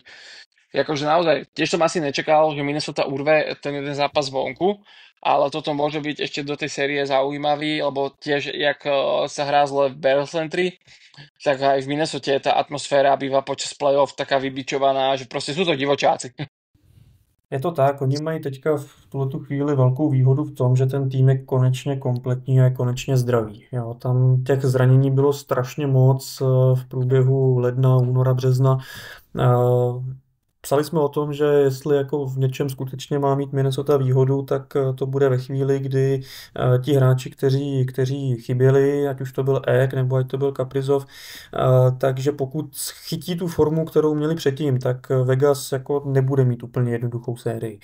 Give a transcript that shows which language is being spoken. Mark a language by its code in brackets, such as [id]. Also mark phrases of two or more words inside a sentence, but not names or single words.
[sk] Akože naozaj, tiež som asi nečakal, že Minnesota urve ten jeden zápas vonku, ale toto môže byť ešte do tej série zaujímavý, lebo tiež, jak sa hrá zle v Barrel Centri, tak aj v Minnesote tá atmosféra býva počas play-off taká vybičovaná, že proste sú to divočáci. [cs] Je to tak, oni mají teďka v tuhletu chvíli velkou výhodu v tom, že ten tým je konečně kompletní a je konečně zdravý. Jo, tam těch zranění bylo strašně moc v průběhu ledna, února, března. Psali jsme o tom, že jestli jako v něčem skutečně má mít Minnesota výhodu, tak to bude ve chvíli, kdy ti hráči, kteří chyběli, ať už to byl Ek nebo ať to byl Kaprizov, takže pokud chytí tu formu, kterou měli předtím, tak Vegas jako nebude mít úplně jednoduchou sérii.